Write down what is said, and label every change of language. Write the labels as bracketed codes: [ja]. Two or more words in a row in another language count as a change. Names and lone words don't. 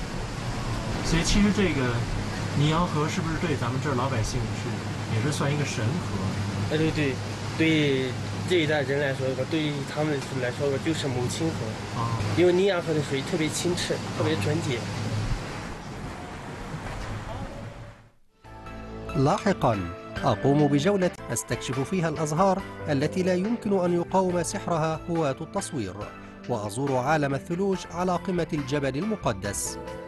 [zh] 所以其实这个尼洋河是不是对咱们这儿老百姓也是算一个神河？对这一代人来说，对于他们来说就是母亲河。因为尼洋河的水特别清澈，特别纯洁。 [ar] لاحقا أقوم بجولة أستكشف فيها الأزهار التي لا يمكن أن يقاوم سحرها هواة التصوير، وأزور عالم الثلوج على قمة الجبل المقدس.